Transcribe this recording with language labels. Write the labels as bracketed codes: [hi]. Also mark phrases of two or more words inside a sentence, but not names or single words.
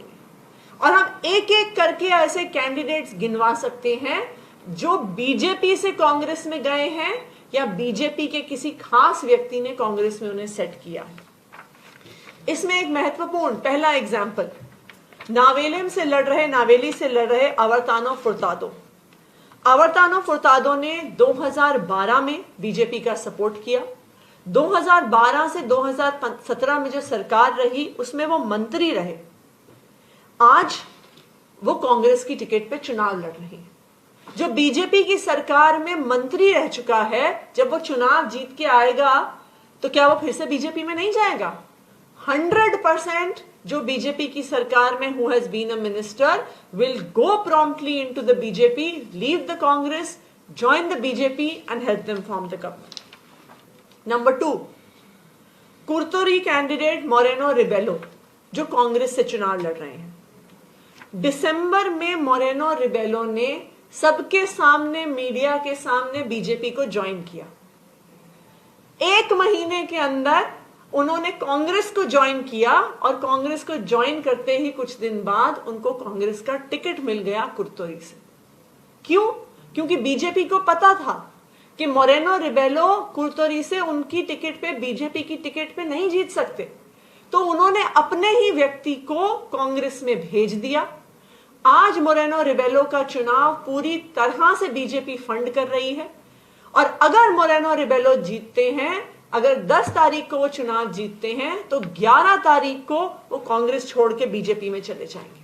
[hi] और हम एक एक करके ऐसे कैंडिडेट्स गिनवा सकते हैं जो बीजेपी से कांग्रेस में गए हैं या बीजेपी के किसी खास व्यक्ति ने कांग्रेस में उन्हें सेट किया है. इसमें एक महत्वपूर्ण पहला एग्जाम्पल, नावेली से लड़ रहे अवर्तानो फुर्तादो. अवर्तानो फुर्तादो ने 2012 में बीजेपी का सपोर्ट किया. 2012 से 2017 में जो सरकार रही उसमें वो मंत्री रहे. आज वो कांग्रेस की टिकट पे चुनाव लड़ रही है. जो बीजेपी की सरकार में मंत्री रह चुका है, जब वो चुनाव जीत के आएगा तो क्या वो फिर से बीजेपी में नहीं जाएगा? 100% जो बीजेपी की सरकार में [en] who has been a minister will go promptly into the BJP, leave the Congress, join the BJP and help them form the government. Number 2, [hi] कुर्तोरी कैंडिडेट मोरेनो रिबेलो जो कांग्रेस से चुनाव लड़ रहे हैं. दिसंबर में मोरेनो रिबेलो ने सबके सामने, मीडिया के सामने बीजेपी को ज्वाइन किया. 1 महीने के अंदर उन्होंने कांग्रेस को ज्वाइन किया और कांग्रेस को ज्वाइन करते ही कुछ दिन बाद उनको कांग्रेस का टिकट मिल गया कुर्तोरी से। क्यों? क्योंकि बीजेपी को पता था कि मोरेनो रिबेलो कुर्तोरी से उनकी टिकट पे, बीजेपी की टिकट पे नहीं जीत सकते, तो उन्होंने अपने ही व्यक्ति को कांग्रेस में भेज दिया। आज मोरेनो रिबेलो का चुनाव पूरी तरह से बीजेपी फंड कर रही है और अगर मोरेनो रिबेलो जीतते हैं, अगर 10 तारीख को वो चुनाव जीतते हैं तो 11 तारीख को वो कांग्रेस छोड़ के बीजेपी में चले जाएंगे।